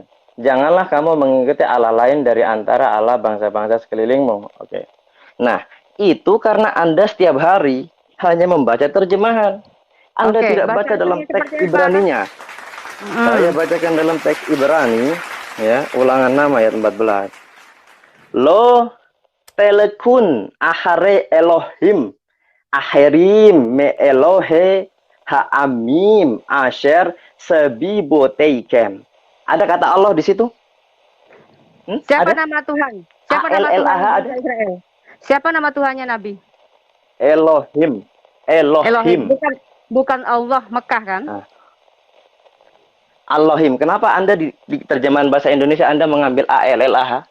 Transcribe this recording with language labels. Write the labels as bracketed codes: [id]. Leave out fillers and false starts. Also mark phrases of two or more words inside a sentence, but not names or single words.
[id] Janganlah kamu mengikuti Allah lain dari antara Allah bangsa-bangsa sekelilingmu. Oke. Nah, itu karena Anda setiap hari hanya membaca terjemahan. Anda Oke, tidak baca bacaan dalam yang teks seperti apa? Ibraninya. Saya bacakan dalam teks Ibrani, ya, Ulangan 6 ayat 14. [he] לא תלכון אחרי אלהים אחרים מאלהי העמים אשר סביבותיכם. [id] Ada kata Allah di situ? Siapa ada? nama Tuhan? Siapa nama Tuhan ada? Israel? Siapa nama Tuhannya Nabi? Elohim. Elohim. Bukan Allah Mekah kan? Elohim. Kenapa Anda di terjemahan bahasa Indonesia Anda mengambil ALLAH?